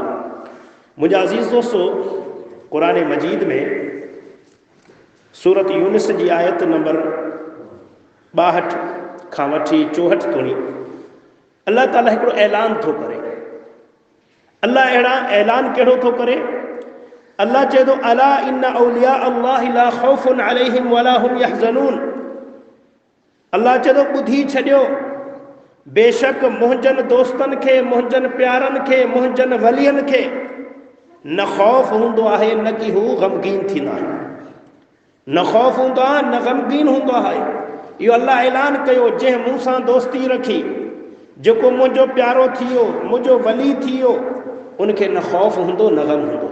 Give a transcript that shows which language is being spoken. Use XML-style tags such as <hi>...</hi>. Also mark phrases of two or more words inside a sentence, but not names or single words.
<sd>मुंहिंजा अज़ीज़ दोस्तो, क़ुरान मजीद में सूरत यूनिस जी आयत नंबर 62 खां वठी 64 ताईं अल्लाह ताला हिकिड़ो ऐलान थो करे। अल्लाह अहिड़ा ऐलान कहिड़ो थो करे? अल्लाह चए थो,</sd> <ar>ألا إن أولياء الله لا خوف عليهم ولا هم يحزنون.</ar> <sd>अल्लाह चए थो, ॿुधी छॾियो, बेशक मुंहिंजनि दोस्तनि खे, मुंहिंजनि प्यारनि खे, मुंहिंजनि वलियनि खे न ख़ौफ़ हूंदो आहे, न की हू ग़मगीन थींदा आहिनि। न ख़ौफ़ हूंदो आहे, न ग़मगीन हूंदो आहे। इहो अल्लाह ऐलान कयो, जंहिं मूं सां दोस्ती रखी, जेको मुंहिंजो प्यारो थी वियो, मुंहिंजो वली थी वियो, उनखे न ख़ौफ़ हूंदो, न ग़म हूंदो।</sd>